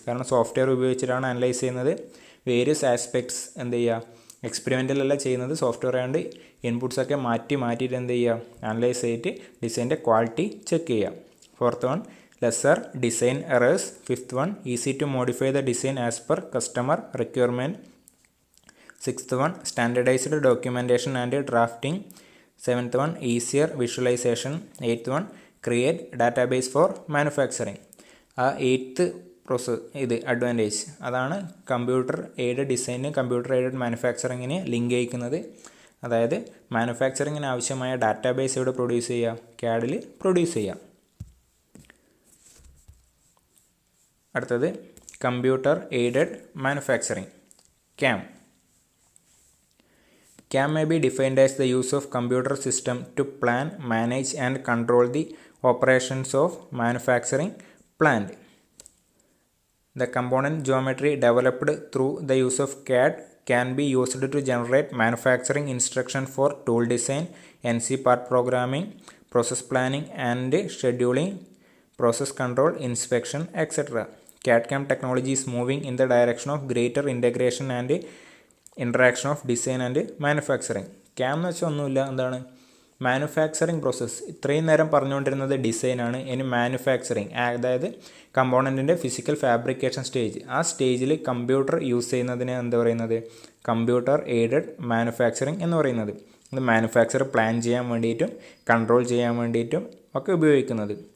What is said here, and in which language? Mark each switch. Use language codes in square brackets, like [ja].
[ml] കാരണം സോഫ്റ്റ്വെയർ ഉപയോഗിച്ചിട്ടാണ് അനലൈസ് ചെയ്യുന്നത്. വേരിയസ് ആസ്പെക്ട്സ് എന്ത് ചെയ്യുക, എക്സ്പെരിമെൻ്റലല്ല ചെയ്യുന്നത്, സോഫ്റ്റ്വെയർ ആയതുകൊണ്ട് ഇൻപുട്സൊക്കെ മാറ്റിയിട്ട് എന്ത് ചെയ്യുക, അനലൈസ് ചെയ്തിട്ട് ഡിസൈൻ്റെ ക്വാളിറ്റി ചെക്ക് ചെയ്യുക. Fourth one, lesser design errors. [en] Fifth one, easy to modify the design as per customer requirement. 6th one, standardized documentation and drafting. 7th one, easier visualization. 8th one, create database for manufacturing. [ml] ആ 8th process ഇത് advantage അതാണ് computer aided ഡിസൈനും computer aided മാനുഫാക്ചറിങ്ങിന് link ചെയ്യിക്കുന്നത്. അതായത് മാനുഫാക്ചറിങ്ങിന് ആവശ്യമായ database ഇവിടെ produce ചെയ്യുക, CAD-ൽ produce ചെയ്യുക. അടുത്തത് computer aided manufacturing, CAM. [en] CAM may be defined as the use of computer system to plan, manage and control the operations of manufacturing plant. The component geometry developed through the use of CAD can be used to generate manufacturing instruction for tool design, NC part programming, process planning and scheduling, process control, inspection, etc. CAD/CAM technology is moving in the direction of greater integration and interaction of design and manufacturing. [ml] CAM എന്ന് വെച്ചാൽ ഒന്നുമില്ല, എന്താണ് manufacturing process ഇത്രയും നേരം പറഞ്ഞുകൊണ്ടിരുന്നത് ഡിസൈനാണ്. ഇനി manufacturing, അതായത് കമ്പോണൻറ്റിൻ്റെ ഫിസിക്കൽ ഫാബ്രിക്കേഷൻ സ്റ്റേജ്. ആ സ്റ്റേജിൽ കമ്പ്യൂട്ടർ യൂസ് ചെയ്യുന്നതിന് എന്താ പറയുന്നത്? കമ്പ്യൂട്ടർ എയ്ഡഡ് മാനുഫാക്ചറിങ് എന്ന് പറയുന്നത്. ഇത് മാനുഫാക്ചർ പ്ലാൻ ചെയ്യാൻ വേണ്ടിയിട്ടും കൺട്രോൾ ചെയ്യാൻ വേണ്ടിയിട്ടും ഒക്കെ ഉപയോഗിക്കുന്നത്.